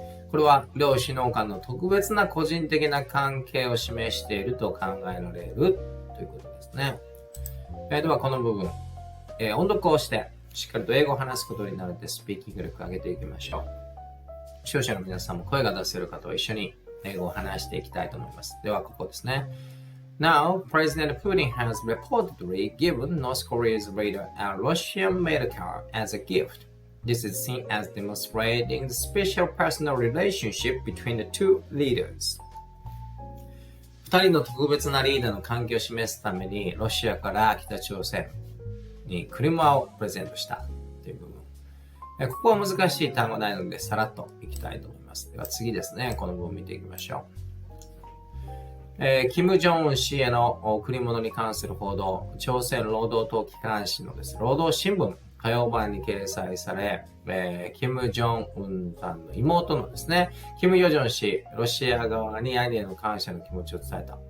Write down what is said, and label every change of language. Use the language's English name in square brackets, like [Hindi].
[Japanese] これは両首脳間の特別な個人的な関係を示していると考えられるということですね。ではこの部分、音読をしてしっかりと英語を話すことになるのでスピーキング力を上げていきましょう。視聴者の皆さんも声が出せる方と一緒に英語を話していきたいと思います。ではここですね。 [English] Now, President Putin has reportedly given North Korea's leader a Russian-made car as a gift. This is seen as demonstrating the special personal relationship between the two leaders. [Japanese] 二人の特別なリーダーの関係を示すために、ロシアから北朝鮮に車をプレゼントしたという部分。ここは難しい単語ないので、さらっといきたいと思います。では次ですね、この文を見ていきましょう。金正恩氏への贈り物に関する報道、朝鮮労働党機関紙のです、労働新聞火曜版に掲載され、金正恩さんの妹のですね、金与正氏、ロシア側に兄への感謝の気持ちを伝えた。